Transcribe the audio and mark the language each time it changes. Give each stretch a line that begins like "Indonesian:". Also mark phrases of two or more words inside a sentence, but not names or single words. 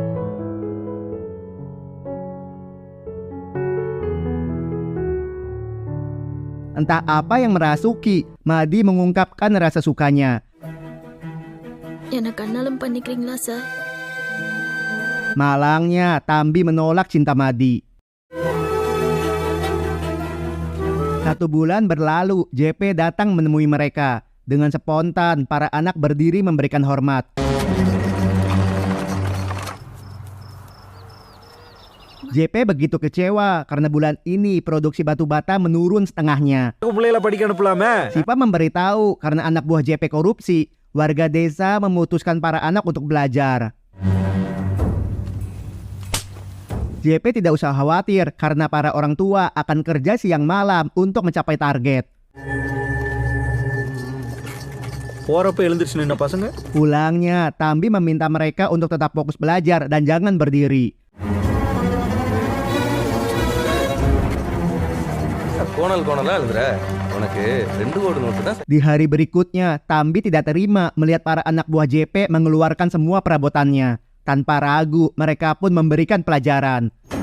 Indonesian: Entah apa yang merasuki, Madi mengungkapkan rasa sukanya.
Tamil: எனக்கு அண்ணாலும் பண்ணிக்கிறீங்களா சார்?
Indonesian: Malangnya, Tambi menolak cinta Madi. 1 bulan berlalu, JP datang menemui mereka. Dengan spontan, para anak berdiri memberikan hormat. JP begitu kecewa karena bulan ini produksi batu bata menurun setengahnya.
Tamil: பிள்ளைகளை படிக்க அனுப்பலாமே.
Indonesian: Siva memberitahu karena anak buah JP korupsi, warga desa memutuskan para anak untuk belajar. JP tidak usah khawatir karena para orang tua akan kerja siang malam untuk mencapai target.
Tamil: போறப்ப எழுந்திருச்சு நின்ன பசங்க.
Indonesian: Pulangnya, Tambi meminta mereka untuk tetap fokus belajar dan jangan berdiri.
Tamil: கோணலா எழுதுற. உனக்கு 2 கோடு நோட்டு தான்.
Indonesian: Di hari berikutnya, Tambi tidak terima melihat para anak buah JP mengeluarkan semua perabotannya. Tanpa ragu, mereka pun memberikan pelajaran.